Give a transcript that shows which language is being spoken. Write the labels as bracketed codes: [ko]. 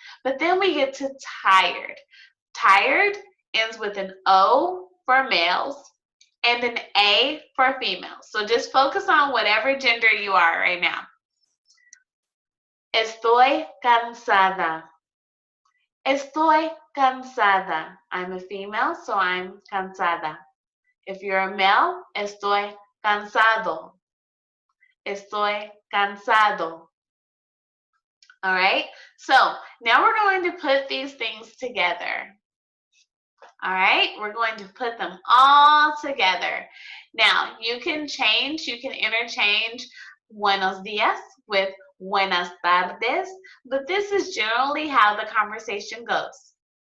[en] But then we get to tired. Tired ends with an O for males and an A for females. So just focus on whatever gender you are right now. [es] Estoy cansada. Estoy cansada. [en] I'm a female, so I'm cansada. If you're a male, [es] estoy cansado. Estoy cansado. [en] All right? So now we're going to put these things together. All right? We're going to put them all together. Now, you can interchange buenos días with buenas tardes, but this is generally how the conversation goes.